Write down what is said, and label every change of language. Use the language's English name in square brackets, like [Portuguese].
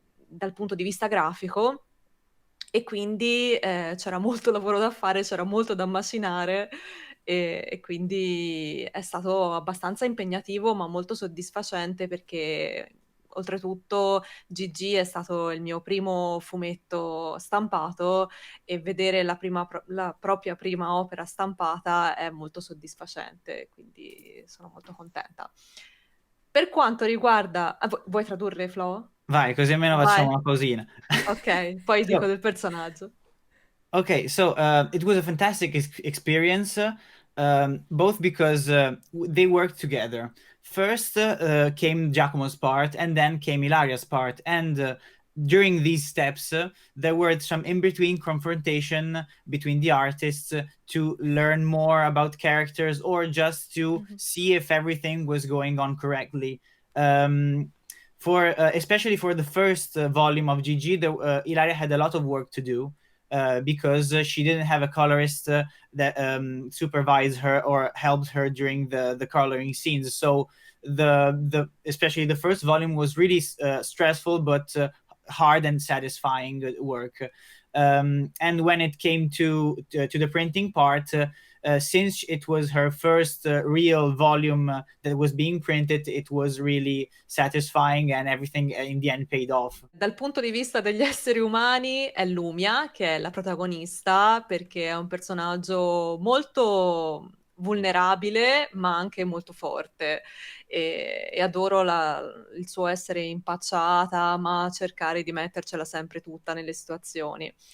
[Italian] dal punto di vista grafico, e quindi c'era molto lavoro da fare, c'era molto da macinare, e quindi è stato abbastanza impegnativo ma molto soddisfacente, perché oltretutto GG è stato il mio primo fumetto stampato, e vedere la propria prima opera stampata è molto soddisfacente, quindi sono molto contenta. Per quanto riguarda... vuoi tradurre, Flo? Vai, così almeno facciamo una pausina. Ok, poi dico del personaggio. [English] Okay, so it was a fantastic experience, both because they worked together. First came Giacomo's part, and then came Ilaria's part. And during these steps, there were some in-between confrontation between the artists to learn more about characters, or just to see if everything was going on correctly. Especially for the first volume of GG, Ilaria had a lot of work to do. Because she didn't have a colorist that supervised her or helped her during the coloring scenes. So especially the first volume was really stressful, but hard and satisfying work. And when it came to the printing part, since it was her first real volume that was being printed, it was really satisfying, and everything in the end paid off. [Italian] Dal punto di vista degli esseri umani è Lumia che è la protagonista, perché è un personaggio molto vulnerabile ma anche molto forte, e adoro il suo essere impacciata ma cercare di mettercela sempre tutta nelle situazioni.